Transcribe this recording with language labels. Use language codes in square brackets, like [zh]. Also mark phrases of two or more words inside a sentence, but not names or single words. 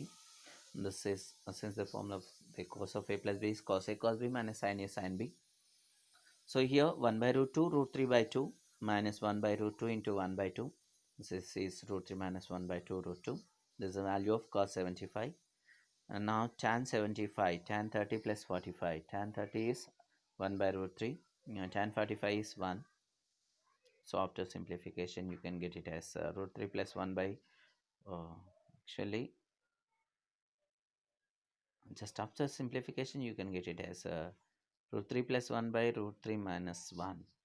[en] This is since the formula of the cos of a plus b is cos a cos b minus sin a sin b. So here 1 by root 2 root 3 by 2 minus 1 by root 2 into 1 by 2. This is root 3 minus 1 by 2 root 2. This is the value of cos 75. And now tan 75, tan 30 plus 45. Tan 30 is 1 by root 3. Tan 45 is 1. So after simplification, you can get it as root 3 plus 1 by, actually, just after simplification, you can get it as root 3 plus 1 by root 3 minus 1.